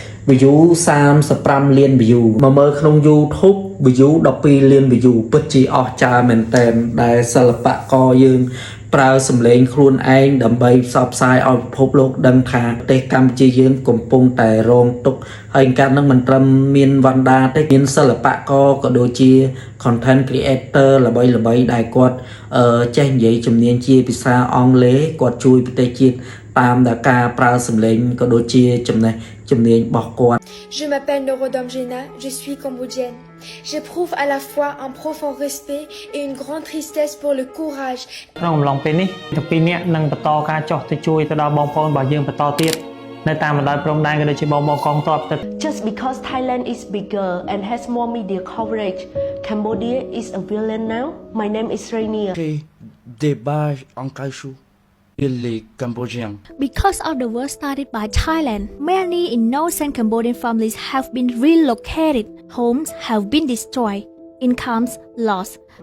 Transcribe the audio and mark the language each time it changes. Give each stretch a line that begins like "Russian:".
Khmer: view 35លាន view មកមើលក្នុង YouTube view 12លាន view ពិតជាអស្ចារ្យមែនទែនដែលសិល្បករយើងប្រើសម្លេងខ្លួនឯងដើម្បីផ្សព្វផ្សាយឲ្យពិភពលោកដឹងថាប្រទេសកម្ពុជាយើងកំពុងតែរងទុក្ខហើយការនឹងមិនត្រឹមមានវណ្ណដាទេមានសិល្បករក៏ដូចជា content creator ល្បីៗដែលគាត់ ចេះនិយាយជំនាញជាភាសាអង់គ្លេសគាត់ជួយប្រទេសជាតិតាមដែលការប្រើសម្លេងក៏ដូចជាចំណេះជំនាញរបស់គាត់
French: Je m'appelle Norodom Jena, je suis cambodgienne. J'éprouve à la fois un profond respect et une grande tristesse pour le courage.
Khmer: ក្នុងអំឡុងពេលនេះទាំងពីរនាក់នឹងបន្តការចុះទៅជួយទៅដល់បងប្អូនរបស់យើងបន្តទៀតនៅតាមបណ្ដោយព្រំដែនក៏ដូចជាបងកងទ័ពទៅ
English: Just because Thailand is bigger and has more media coverage, Cambodia is a villain now. My name is Rainier.
French: Débat en caoutchouc. Les Cambodgiens.
English: Because of the war started by Thailand, many innocent Cambodian families have been relocated, homes have been destroyed, incomes lost.